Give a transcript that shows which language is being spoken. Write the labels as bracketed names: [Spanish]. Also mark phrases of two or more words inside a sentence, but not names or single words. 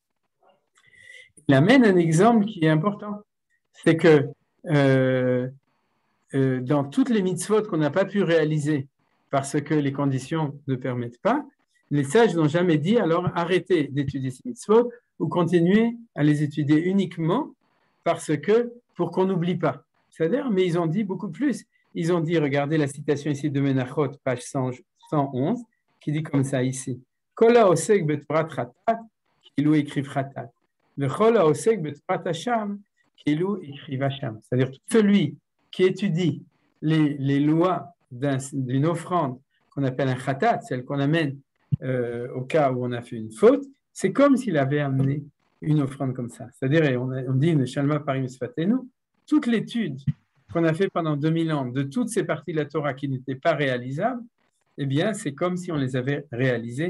[French] Il amène un exemple qui est important, c'est que dans toutes les mitzvot qu'on n'a pas pu réaliser parce que les conditions ne permettent pas, les sages n'ont jamais dit alors arrêtez d'étudier ces mitzvot ou continuez à les étudier uniquement pour qu'on n'oublie pas. C'est-à-dire, mais ils ont dit beaucoup plus. Ils ont dit, regardez la citation ici de Menachot, page 111, qui dit comme ça ici. [Hebrew] כל העוסק בתורת חטאת, כאילו הקריב חטאת. וכל העוסק בתורת אשם, כאילו הקריב אשם. [French] C'est-à-dire, tout celui qui étudie les lois d'une offrande qu'on appelle un chatat, celle qu'on amène au cas où on a fait une faute, c'est comme s'il avait amené une offrande comme ça. C'est-à-dire, on dit, [Hebrew] ונשלמה פרים שפתינו, [French] toute l'étude qu'on a fait pendant 2000 ans de toutes ces parties de la Torah qui n'étaient pas réalisables, eh bien, c'est comme si on les avait réalisées.